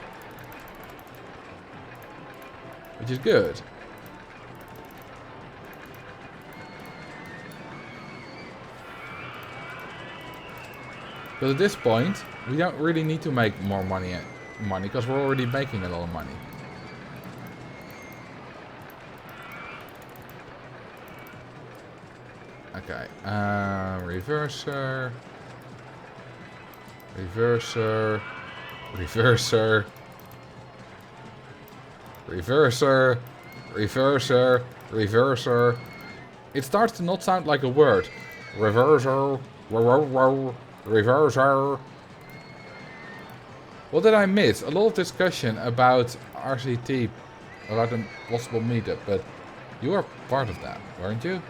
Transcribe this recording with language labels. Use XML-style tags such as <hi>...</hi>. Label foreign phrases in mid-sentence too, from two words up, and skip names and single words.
<en>Which is good. But at this point, we don't really need to make more money because we're already making a lot of money. Okay, reverser, reverser, reverser, reverser, reverser, reverser. It starts to not sound like a word. Reverser, reverser. What did I miss? A lot of discussion about RCT, about a possible meetup, but you were part of that, weren't you?</en>